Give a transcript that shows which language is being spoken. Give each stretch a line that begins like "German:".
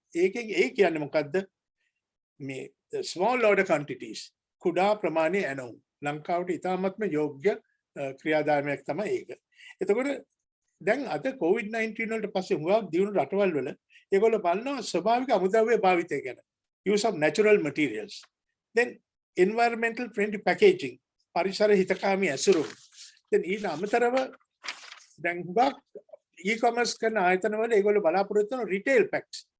Sinhala: ඒකෙන් ඒ කියන්නේ මොකද්ද? මේ
English: small order quantities
Sinhala: කුඩා ප්‍රමාණයේ ඇනවුම්. ලංකාවට ඉතාමත්ම යෝග්‍ය ක්‍රියාදාමයක් තමයි ඒක. එතකොට දැන් අද COVID-19 වලට පස්සේ හුඟක් දියුණු රටවල් වල ඒගොල්ලෝ බලනවා ස්වභාවික අමුද්‍රව්‍ය භාවිතය ගැන.
English: Use of natural materials. Then environmental friendly packaging.
Sinhala: පරිසර හිතකාමී ඇසුරුම්. දැන් ඊට අමතරව දැන් හුඟක් e-commerce කරන ආයතන වල ඒගොල්ලෝ බලාපොරොත්තු වෙන retail packs.